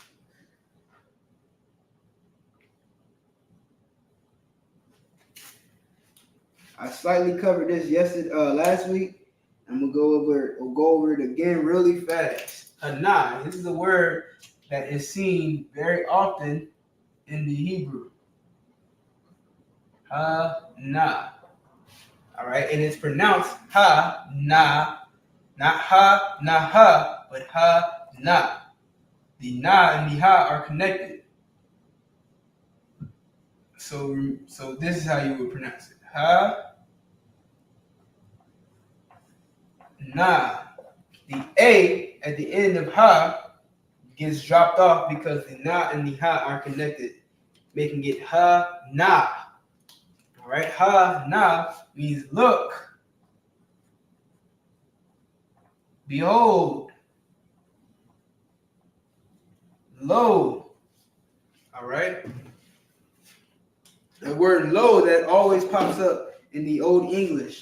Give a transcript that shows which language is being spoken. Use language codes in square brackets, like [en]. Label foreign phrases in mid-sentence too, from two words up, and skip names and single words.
[en] I slightly covered this last week. I'm gonna go over it again really fast. Hana. This is a word that is seen very often in the Hebrew. Ha-na. All right, and it's pronounced ha-na, not ha-na-ha, but ha-na. The na and the ha are connected. So this is how you would pronounce it. Ha-na. The A at the end of ha gets dropped off because the na and the ha are connected, making it ha-na. All right, ha-na means look, behold, lo. All right. The word lo that always pops up in the Old English.